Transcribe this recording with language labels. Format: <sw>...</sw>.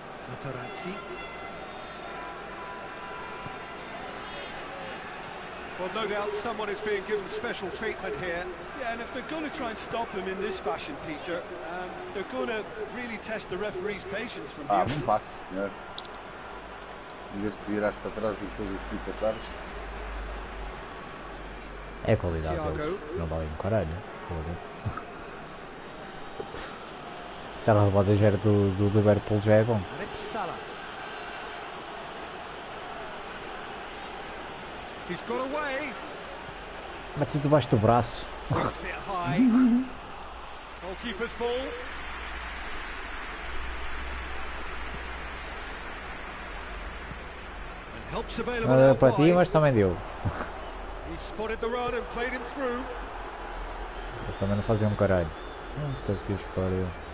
<en>Materazzi. Well, no doubt someone is being given special treatment here. Yeah, and if they're going to try and stop him in this fashion, Peter, they're going to really test the referee's patience from Ah, here.</en> <pt>não faz, senhor. Em vez de virares para trás e depois assim passares. É a qualidade Thiago. deles. Não valem um caralho. Foda-se. Aquela roubada já era do Liverpool, já é bom.</pt> <en>And it's Salah. He's got away.</en> <pt>Bate debaixo do braço.</pt> <en>Sit high. Goalkeeper's ball. And help's available</en> <pt>Não deu</pt> <en>out</en> <pt>para ti,</pt> <en>wide.</en> <pt>mas também deu.</pt> <en>He spotted the run and played him through.</en> <pt>Eles também não faziam um caralho. Puta que os pariu.</pt>